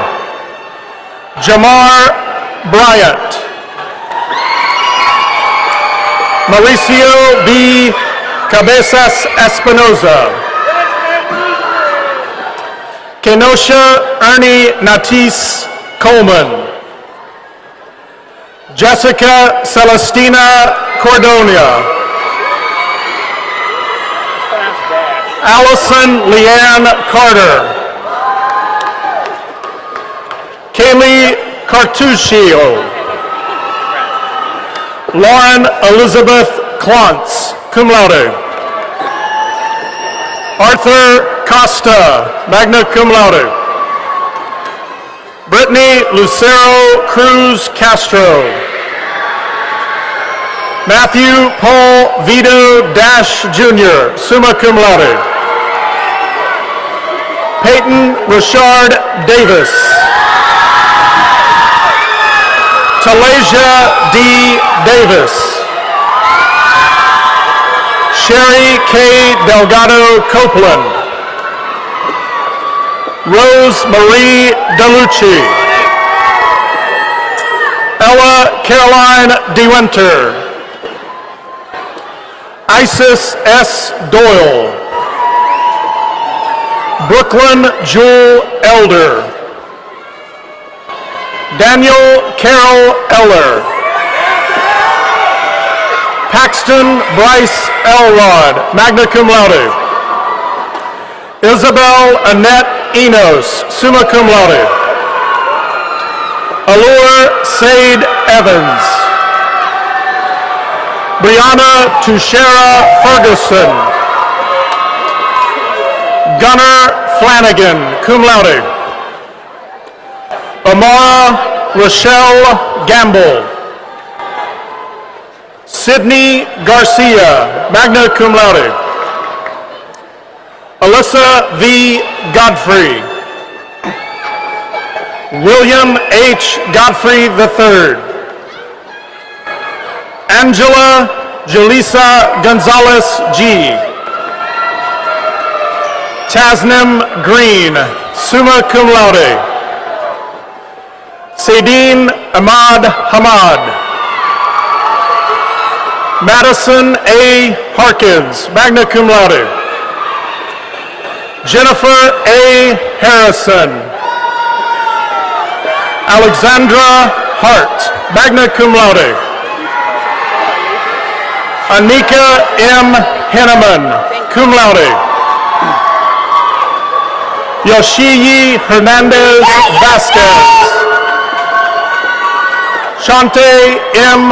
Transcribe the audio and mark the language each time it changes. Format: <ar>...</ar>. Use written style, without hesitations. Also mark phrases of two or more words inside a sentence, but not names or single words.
<en>Jamar Bryant. Mauricio B. Cabezas Espinoza. Kenosha Ernie Natis Coleman. Jessica Celestina Cordonia. Allison Leanne Carter. Kaylee Cartuccio.</en> <la>Lauren Elizabeth Klontz, cum laude. Arthur Costa, magna cum laude.</la> <en>Brittany Lucero Cruz Castro. Matthew Paul Vito Dash Jr.,</en> <la>summa cum laude.</la> <en>Peyton Richard Davis. Talasia D. Davis. Sherry K. Delgado Copeland. Rose Marie DeLucci. Ella Caroline DeWinter. Isis S. Doyle. Brooklyn Jewel Elder. Daniel Carroll Eller.</en> <la>Paxton Bryce Elrod, magna cum laude. Isabel Annette Enos, summa cum laude.</la> <en>Allure Sade Evans. Brianna Tushera Ferguson.</en> <la>Gunnar Flanagan, cum laude.</la> <en>Amara Rochelle Gamble.</en> <la>Sydney Garcia, magna cum laude.</la> <en>Alyssa V. Godfrey. William H. Godfrey III. Angela Jaleesa Gonzalez G. Tasnim Green,</en> <la>summa cum laude.</la> <en>Sadine Ahmad Hamad. Madison A.</en> <la>Harkins, magna cum laude.</la> <en>Jennifer A. Harrison. Alexandra Hart,</en> <la>magna cum laude.</la> <en>Anika M.</en> <la>Henneman, cum laude.</la> <en>Yoshiyi Hernandez Vasquez. Shante M.</en>